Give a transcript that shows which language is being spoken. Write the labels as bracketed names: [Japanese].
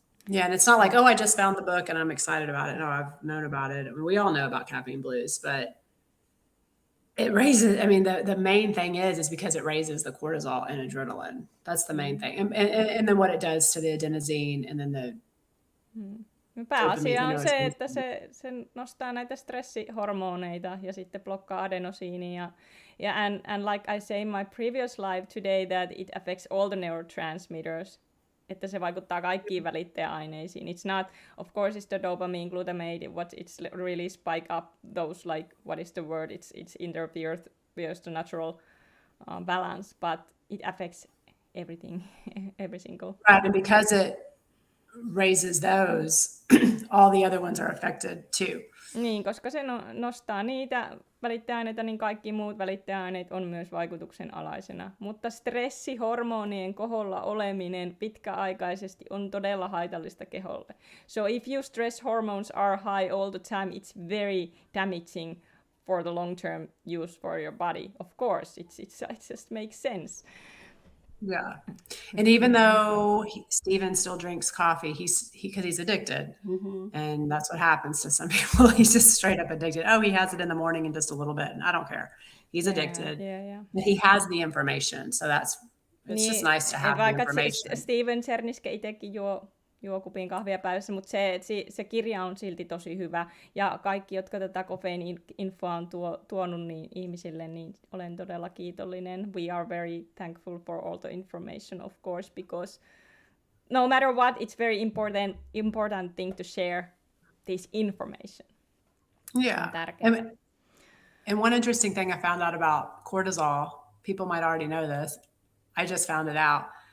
[English] Yeah, and it's not like, oh, I just found the book and I'm excited about it. No, I've known about it. I mean, we all know about Caffeine Blues, but it raises, I mean, the main thing is because it raises the cortisol and adrenaline. That's the main thing. And then what it does to the adenosine and then the... [Finnish] Pääasia on se, että se nostaa näitä stressihormoneita ja sitten blokkaa adenosiinia. [English] And like I say in my previous live today, that it affects all the neurotransmitters. [Finnish] että se vaikuttaa kaikkiin välittäjäaineisiin. [English] It's not, of course, it's the dopamine, glutamate, what it's really spike up those, like, what is the word? It's interferes the natural balance, but it affects everything, every single. Right, and because it raises those, all the other ones are affected too. [Finnish] Niin, koska se nostaa niitä välittäjäaineita, niin kaikki muut välittäjäaineet on myös vaikutuksen alaisena. Mutta stressihormonien koholla oleminen pitkäaikaisesti on todella haitallista keholle. [English] So if your stress hormones are high all the time, it's very damaging for the long-term use for your body. Of course, it just makes sense. Yeah. And even though Steven still drinks coffee, because he's addicted. Mm-hmm. And that's what happens to some people. He's just straight up addicted. Oh, he has it in the morning and just a little bit. And I don't care. He's addicted. Yeah. But he has the information. So it's just nice to have the information. [Finnish] Steven Cherniske itsekin juo kupin kahvia päivässä, mutta se kirja on silti tosi hyvä. Ja kaikki, jotka tätä kofeiini-infoa on tuonut niin ihmisille, niin olen todella kiitollinen. [English] We are very thankful for all the information, of course, because no matter what, it's very important thing to share this information. Yeah. And one interesting thing I found out about cortisol, people might already know this, I just found it out.